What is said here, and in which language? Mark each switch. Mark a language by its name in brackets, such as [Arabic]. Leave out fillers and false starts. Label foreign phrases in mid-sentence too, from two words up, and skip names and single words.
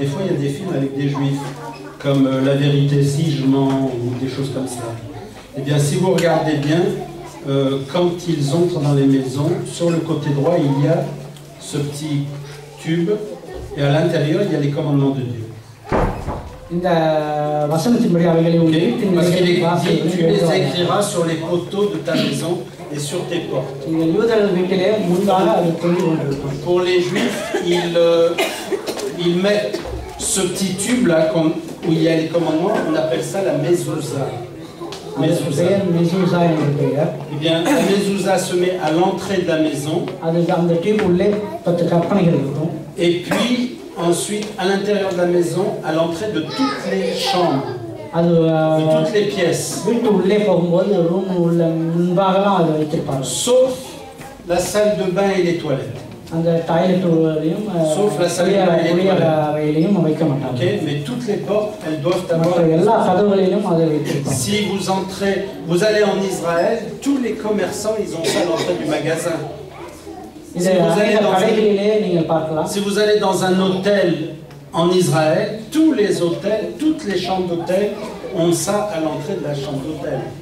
[French] Des fois, il y a des films avec des Juifs, comme La vérité si je mens, ou des choses comme ça. Eh bien, si vous regardez bien, quand ils entrent dans les maisons, sur le côté droit, il y a ce petit tube, et à l'intérieur, il y a les commandements de Dieu. [Tamil] இந்த வசனத்தின்படி அவைகளை உன் Okay. வீட்டின் [French] Parce qu'il est [Tamil] வாசலில் [French] dit, tu les [Tamil] எழுதுவாயாக. [French] écriras sur les poteaux de ta maison et sur tes portes. [Tamil] நீங்கள் யூதர்கள் வீட்டிலே முன்பாக அது தொங்கிக் கொண்டிருக்கும். [French] Pour les Juifs, ils mettent ce petit tube là où il y a les commandements, on appelle ça la mezouza. [Tamil] அதுக்கு பெயர் மெசூசா என்ற பெயர். [French] Eh bien, la mezouza se met à l'entrée de la maison. [Tamil] அதுக்கு அந்த டியூப் உள்ளே 10 கற்பனைகள் இருக்கும். [French] Et puis, ensuite, à l'intérieur de la maison, à l'entrée de toutes les chambres, [Tamil] அது [French] de toutes les pièces. [Tamil] வீட்டு உள்ளே போகும்போது ரூம் உள்ள முன்பாகலாம் அதை வைத்திருப்பாங்க. [French] Sauf la salle de bain et les toilettes. [Tamil] அந்த டாய்லெட் உள்ளேயும் அறையிலையும் வைக்க மாட்டாங்க. Okay? [French] Mais toutes les portes, elles doivent avoir. [Tamil] எல்லா கதவுகளிலும் அதை வைத்திருப்பாங்க. [French] Si vous entrez, vous allez en Israël, tous les commerçants, ils ont ça à l'entrée du magasin. Si vous allez dans un hôtel en Israël, tous les hôtels, toutes les chambres d'hôtel ont ça à l'entrée de la chambre d'hôtel.